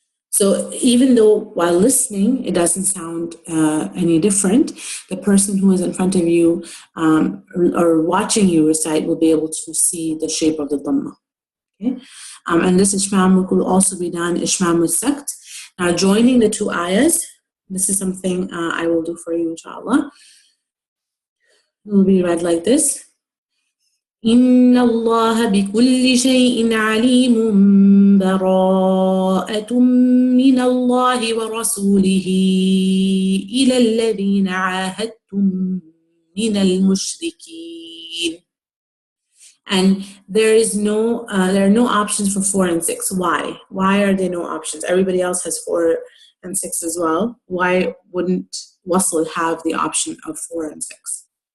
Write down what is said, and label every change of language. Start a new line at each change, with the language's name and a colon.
English: So even though while listening, it doesn't sound any different, the person who is in front of you or watching you recite will be able to see the shape of the dhamma. Okay? And this ishmam will also be done ishmam with sakt. Now joining the two ayahs, this is something I will do for you, inshallah. It will be read like this.
Arabic: إن الله بكل شيء عليم براءة من الله ورسوله إلى الذين عاهدتم من المشركين.
English: And there are no options for 4 and 6. Why? Why are there no options? Everybody else has 4 and 6 as well. Why wouldn't wasl have the option of 4 and 6?